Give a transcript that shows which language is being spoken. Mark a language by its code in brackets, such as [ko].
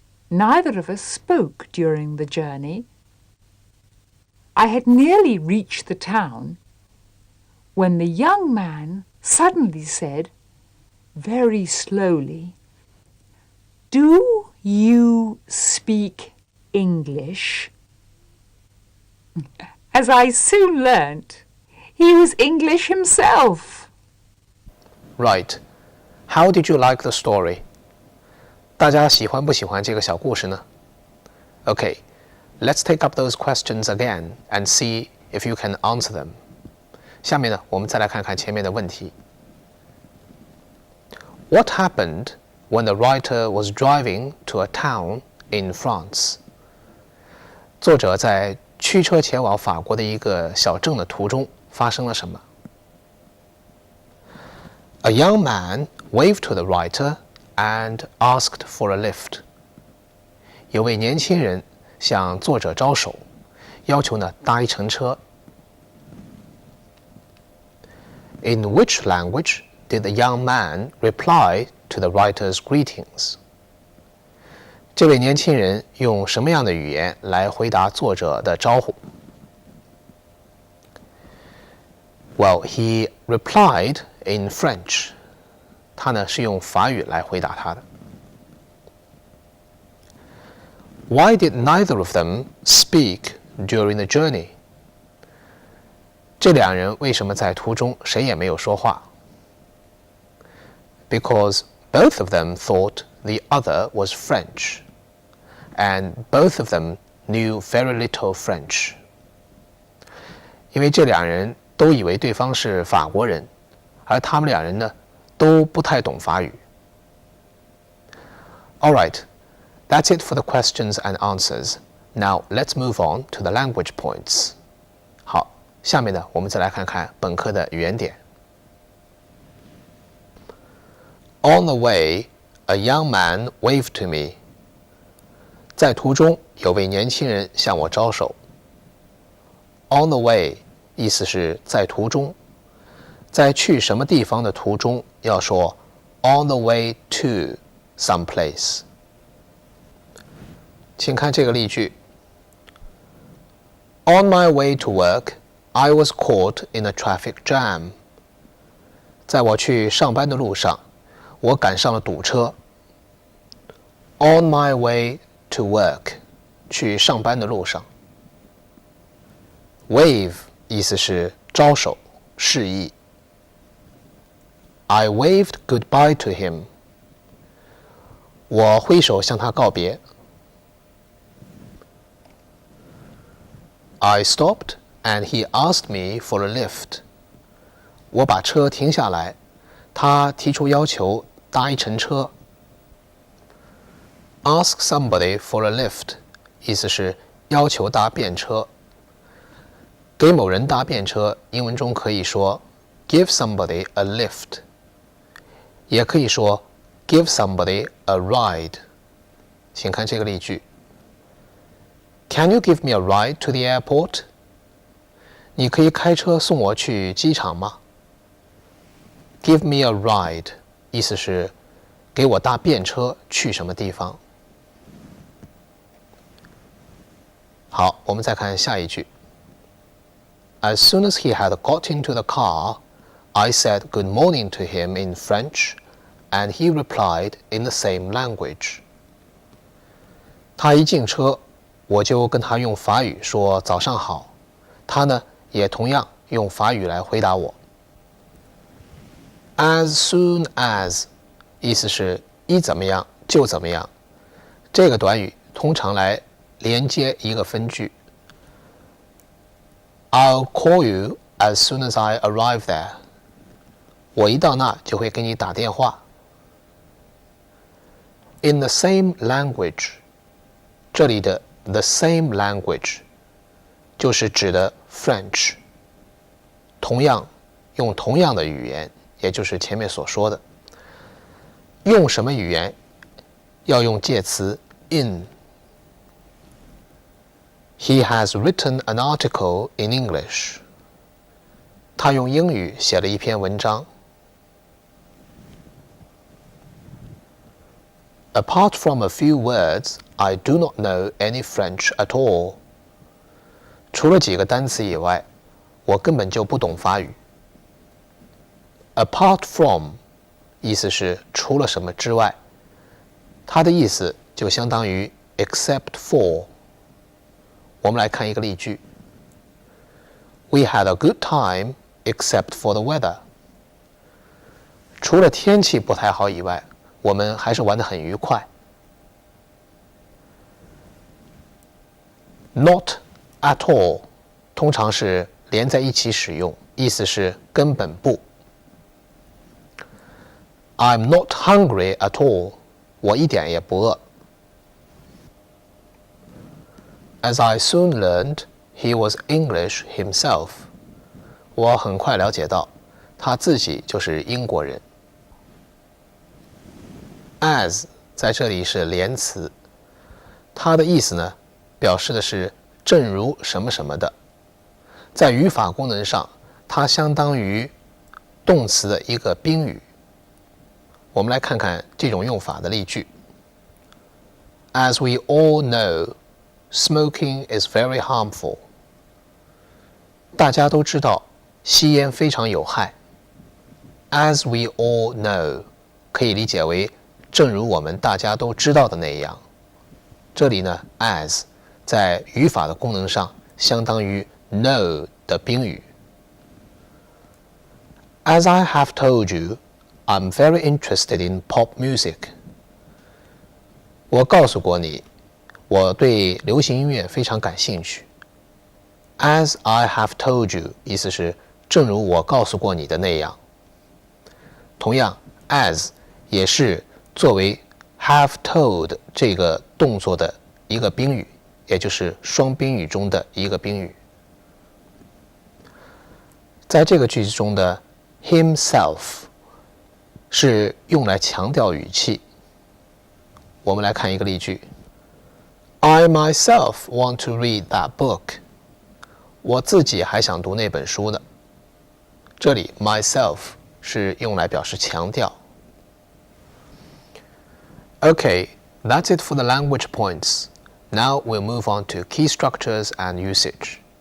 [en] Neither of us spoke during the journey. I had nearly reached the town when the young man suddenly said, very slowly, Do you speak English? As I soon learnt, he was English himself. Right. How did you like the story? [zh] 大家喜欢不喜欢这个小故事呢？ [en] Okay, let's take up those questions again and see if you can answer them. [zh] 下面呢，我们再来看看前面的问题。 [en] What happened when the writer was driving to a town in France? [zh] 作者在驱车前往法国的一个小镇的途中发生了什么？ [en] A young man waved to the writer and asked for a lift. [zh] 有位年轻人向作者招手，要求呢搭一程车。 [en] In which language did the young man reply to the writer's greetings? [zh] 这位年轻人用什么样的语言来回答作者的招呼？ [en] Well, he replied in French. [zh] 他呢是用法语来回答他的。 [en] Why did neither of them speak during the journey? [zh] 这两人为什么在途中谁也没有说话？ [en] Because both of them thought the other was French, and both of them knew very little French. [zh] 因为这两人都以为对方是法国人，而他们两人呢都不太懂法语。 [en] All right, that's it for the questions and answers. Now let's move on to the language points. [zh] 好，下面呢我们再来看看本课的语言点。 [en] On the way, a young man waved to me. [zh] 在途中，有位年轻人向我招手。 on the way 意思是在途中，在去什么地方的途中要说 [en] on the way to some place。 [zh] 请看这个例句 [en] On my way to work, I was caught in a traffic jam. [zh] 在我去上班的路上，我赶上了堵车。 [en] On my way to work, [zh] 去上班的路上。 Wave 意思是招手示意。 [en] I waved goodbye to him. [zh] 我挥手向他告别。 [en] I stopped and he asked me for a lift. [zh] 我把车停下来，他提出要求搭一程车。 [en] Ask somebody for a lift [zh] 意思是要求搭便车。给某人搭便车，英文中可以说 [en] give somebody a lift， [zh] 也可以说 [en] give somebody a ride。 [zh] 请看这个例句 [en] Can you give me a ride to the airport? [zh] 你可以开车送我去机场吗？ [en] Give me a ride [zh] 意思是给我搭便车去什么地方。好，我们再看下一句。 [en] As soon as he had got into the car, I said good morning to him in French, and he replied in the same language. [zh] 他一进车，我就跟他用法语说早上好，他呢也同样用法语来回答我。 [en] As soon as [zh] 意思是一怎么样就怎么样，这个短语通常来连接一个分句。 [en] I'll call you as soon as I arrive there. [zh] 我一到那就会给你打电话。 [en] In the same language [zh] 这里的 [en] the same language [zh] 就是指的 French， 同样用同样的语言，也就是前面所说的。用什么语言？要用介词 in。 [en] He has written an article in English. [zh] 他用英语写了一篇文章。 [en] Apart from a few words, I do not know any French at all. [zh] 除了几个单词以外，我根本就不懂法语。 [en] Apart from [zh] 意思是除了什么之外，它的意思就相当于 [en] except for。 [zh] 我们来看一个例句 [en] We had a good time except for the weather. [zh] 除了天气不太好以外，我们还是玩得很愉快。 [en] Not at all [zh] 通常是连在一起使用，意思是根本不。 [en] I'm not hungry at all. [zh] 我一点也不饿。 [en] As I soon learned, he was English himself. [zh] 我很快了解到，他自己就是英国人。 As 在这里是连词，它的意思呢，表示的是正如什么什么的。在语法功能上，它相当于动词的一个宾语。我们来看看这种用法的例句。 [en] As we all know, smoking is very harmful. [zh] 大家都知道，吸烟非常有害。 [en] As we all know [zh] 可以理解为正如我们大家都知道的那样。这里呢 as 在语法的功能上相当于 know 的宾语。 [en] As I have told you, I'm very interested in pop music. [zh] 我告诉过你，我对流行音乐非常感兴趣。 [en] As I have told you [zh] 意思是正如我告诉过你的那样。同样 as 也是作为 have told 这个动作的一个宾语，也就是双宾语中的一个宾语。在这个句子中的 himself 是用来强调语气。我们来看一个例句 [en] I myself want to read that book. [zh] 我自己还想读那本书呢。这里 myself 是用来表示强调。 [en] Okay, that's it for the language points. Now we'll move on to key structures and usage.